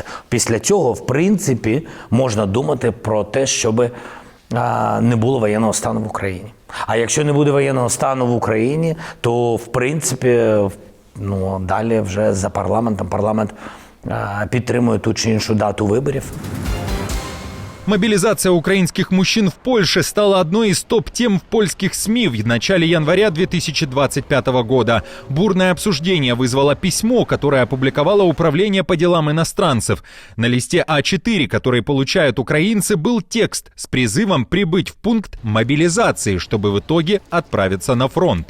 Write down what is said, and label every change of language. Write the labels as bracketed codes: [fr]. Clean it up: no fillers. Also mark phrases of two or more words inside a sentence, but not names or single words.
[uk] Після цього, в принципі, можна думати про те, щоби не було воєнного стану в Україні. А якщо не буде воєнного стану в Україні, то, в принципі, далі вже за парламент підтримує ту чи іншу дату виборів. [ru] Мобилизация украинских мужчин в Польше стала одной из топ-тем в польских СМИ в начале января 2025 года. Бурное обсуждение вызвало письмо, которое опубликовало Управление по делам иностранцев. На листе А4, который получают украинцы, был текст с призывом прибыть в пункт мобилизации, чтобы в итоге отправиться на фронт.